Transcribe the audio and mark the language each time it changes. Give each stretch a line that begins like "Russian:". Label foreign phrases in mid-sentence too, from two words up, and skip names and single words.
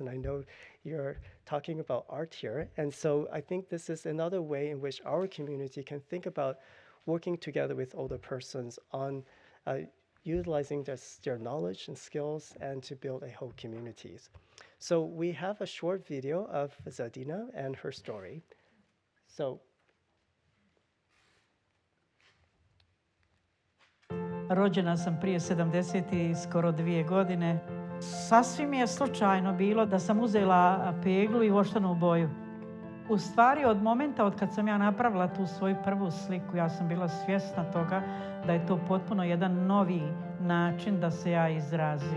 English: And I know you're talking about art here. And so I think this is another way in which our community can think about working together with older persons on utilizing their knowledge and skills and to build a whole communities. So we have a short video of Zadina and her story. So.
Bosnian: Rođena sam prije 70 i skoro 2 godine. Sasvim je slučajno bilo da sam uzela peglu i voštanu boju. U stvari, od momenta od kad sam ja napravila tu svoju prvu sliku, ja sam bila svjesna toga da je to potpuno jedan novi način da se ja izrazim.